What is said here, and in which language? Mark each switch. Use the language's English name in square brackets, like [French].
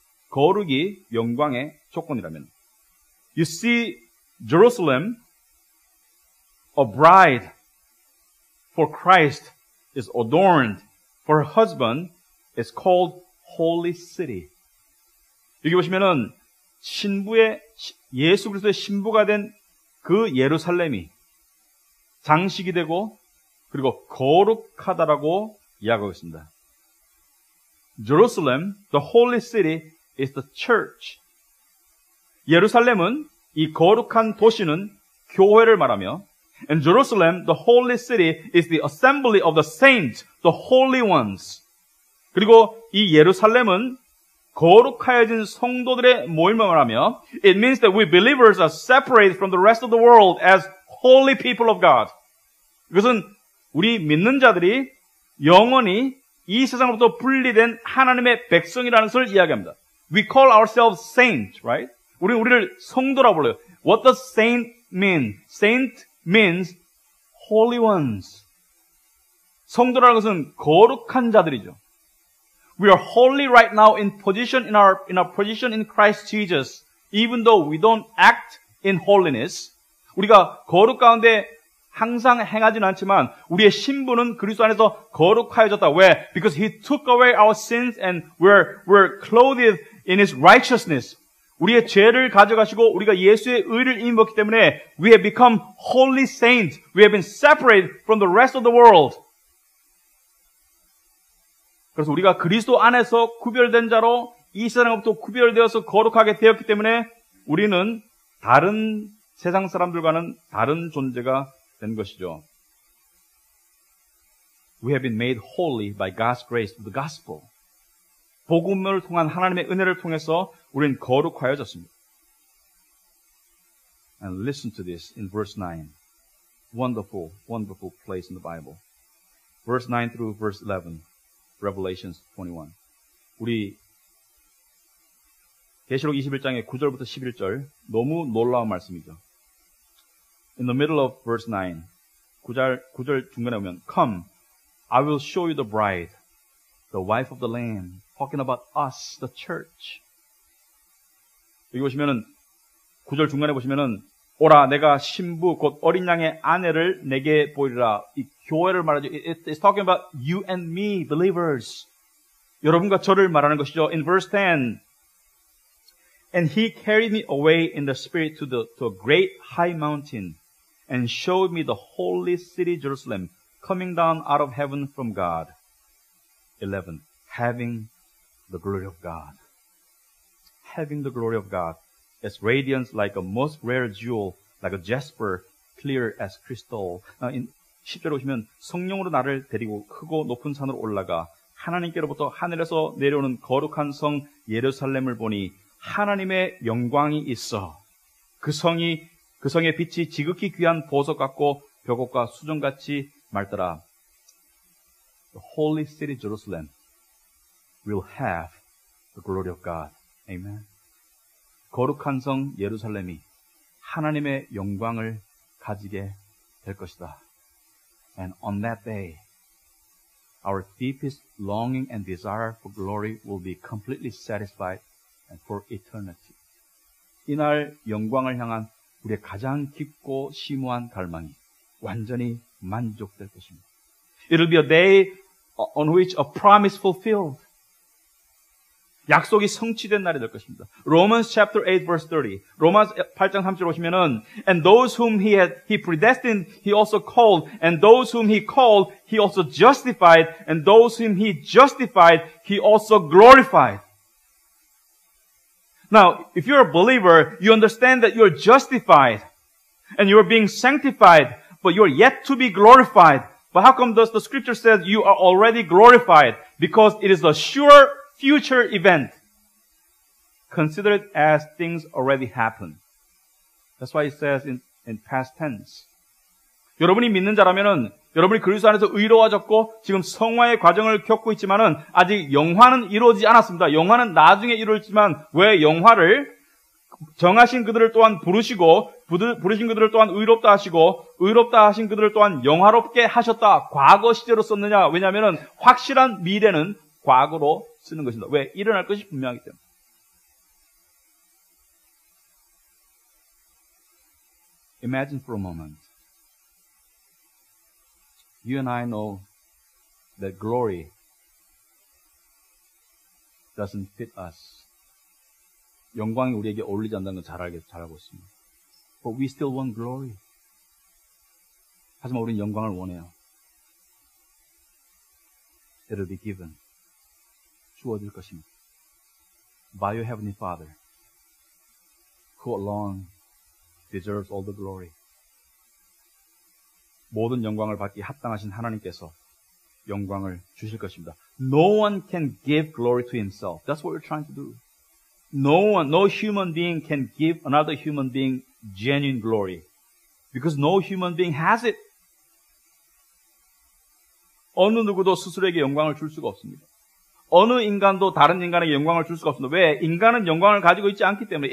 [Korean] 거룩이 영광의 조건이라면. [English] You see, Jerusalem, a bride for Christ is adorned for her husband is called holy city. [Korean] 여기 보시면은 신부의 예수 그리스도의 신부가 된 그 예루살렘이 장식이 되고 그리고 거룩하다라고 이야기하고 있습니다. [English] Jerusalem, the holy city, is the church. [Korean] 예루살렘은 이 거룩한 도시는 교회를 말하며 [English] And Jerusalem, the holy city, is the assembly of the saints, the holy ones. [Korean] 그리고 이 예루살렘은 거룩하여진 성도들의 모임을 말하며 [English] It means that we believers are separated from the rest of the world as holy people of God. [Korean] 이것은 우리 믿는 자들이 영원히 이 세상으로부터 분리된 하나님의 백성이라는 것을 이야기합니다. [English] We call ourselves saints, right? [Korean] 우리를 성도라고 불러요. [English] What does saint mean? Saint means holy ones. [Korean] 성도라는 것은 거룩한 자들이죠. [English] We are holy right now in our position in Christ Jesus, even though we don't act in holiness. [Korean] 우리가 거룩 가운데 항상 행하지는 않지만 우리의 신분은 그리스도 안에서 거룩하여졌다. 왜? [English] Because He took away our sins and we're clothed in His righteousness. [Korean] 우리의 죄를 가져가시고 우리가 예수의 의를 입었기 때문에 [English] we have become holy saints. We have been separated from the rest of the world. [Korean] 그래서 우리가 그리스도 안에서 구별된 자로 이 세상으로부터 구별되어서 거룩하게 되었기 때문에 우리는 다른 세상 사람들과는 다른 존재가 된 것이죠. [English] We have been made holy by God's grace through the gospel. [Korean] 복음을 통한 하나님의 은혜를 통해서 우리는 거룩하여졌습니다. [English] And listen to this in verse 9. Wonderful, wonderful place in the Bible. Verse 9 through verse 11. Revelation 21. [Korean] 우리 계시록 21장의 9절부터 11절 너무 놀라운 말씀이죠. [English] In the middle of verse 9, [Korean] 9절 중간에 오면 [English] Come, I will show you the bride, the wife of the Lamb, talking about us, the church. [Korean] 여기 보시면은 9절 중간에 보시면은 오라 내가 신부 곧 어린 양의 아내를 내게 보이리라. 이 교회를 말하죠. [English] It's talking about you and me, believers. [Korean] 여러분과 저를 말하는 것이죠. [English] In verse 10, and he carried me away in the spirit to a great high mountain and showed me the holy city Jerusalem coming down out of heaven from God. 11. Having the glory of God. Having the glory of God. Its radiance like a most rare jewel, like a jasper, clear as crystal. [Korean] 10절에 오시면 성령으로 나를 데리고 크고 높은 산으로 올라가 하나님께로부터 하늘에서 내려오는 거룩한 성 예루살렘을 보니 하나님의 영광이 있어. 그 성의 빛이 지극히 귀한 보석 같고 벽옥과 수정같이 맑더라. [English] The holy city Jerusalem will have the glory of God. Amen. [Korean] 거룩한 성 예루살렘이 하나님의 영광을 가지게 될 것이다. [English] And on that day, our deepest longing and desire for glory will be completely satisfied and for eternity. [Korean] 이날 영광을 향한 우리의 가장 깊고 심오한 갈망이 완전히 만족될 것입니다. [English] It'll be a day on which a promise fulfilled. [Korean] 약속이 성취된 날이 될 것입니다. [English] Romans chapter 8 verse 30. [Korean] 로마서 8장 3절 오시면은 [English] and those whom he predestined he also called and those whom he called he also justified and those whom he justified he also glorified. Now, if you're a believer, you understand that you're justified and you're being sanctified, but you're yet to be glorified. But how come does the scripture says you are already glorified? Because it is a sure future event. Consider it as things already happened. That's why it says in past tense. [Korean] 여러분이 믿는 자라면은 여러분이 그리스도 안에서 의로워졌고 지금 성화의 과정을 겪고 있지만은 아직 영화는 이루어지지 않았습니다. 영화는 나중에 이루어지지만 왜 영화를 정하신 그들을 또한 부르시고 부르신 그들을 또한 의롭다 하시고 의롭다 하신 그들을 또한 영화롭게 하셨다. 과거 시제로 썼느냐? 왜냐하면은 확실한 미래는 과거로 쓰는 것입니다. 왜? 일어날 것이 분명하기 때문에. [English] Imagine for a moment. You and I know that glory doesn't fit us. [Korean] 영광이 우리에게 어울리지 않는다는 건 잘 알고 있습니다. [English] But we still want glory. [Korean] 하지만 우리는 영광을 원해요. [English] It'll be given. [Korean] 주어질 것입니다. [English] By your heavenly Father, who alone deserves all the glory. [Korean] 모든 영광을 받기 합당하신 하나님께서 영광을 주실 것입니다. [English] No one can give glory to himself. That's what we're trying to do. No human being can give another human being genuine glory. Because no human being has it. [Korean] 어느 누구도 스스로에게 영광을 줄 수가 없습니다. 어느 인간도 다른 영광에게 영광을 줄 수가 없습니다. 왜? 인간은 영광을 가지고 있지 않기 때문에.